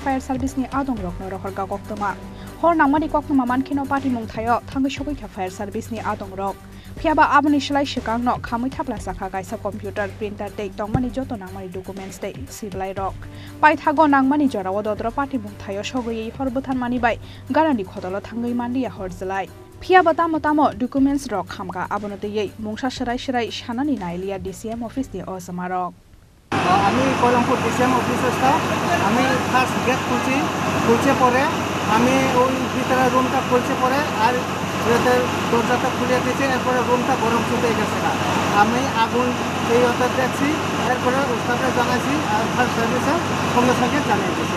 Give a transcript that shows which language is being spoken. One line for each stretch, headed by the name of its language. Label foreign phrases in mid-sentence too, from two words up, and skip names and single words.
English: fire service
Kok Borok: ni adong rokno rohorga goktoma hor nangmani koknoma mankhino party mung thayo thangai sokoi kha
English: fire service
Kok Borok: ni adong rok phiaba aboni shlai shikangno khamui thapla sakha kaisa
English: computer printer
Kok Borok: tei tongmani joto nangmani documents tei siblai rok pai thago nangmani jorao dodro party mung thayo sogoi horbuthanmani bai garani khotolo thangai manliya horjlai Phiaba tamo documents rok khamka abonotei mungsa serai shanani nailiya DCM office ni osamarok
Bangla: আমি Koilanpur DCM office staff আমি
English: first gate
Bangla: খুলছে পরে আমি ওই ভিতরে রুমটা খুলছে পরে আর দরজাটা খুলে দিয়েছে এরপরে রুমটা গরম শুতে গেছে না আমি আগুন এই অর্থে দেখছি এরপরে স্টাফে জানাইছি আর
English: fire service
Bangla: সঙ্গে জানিয়ে দিয়েছে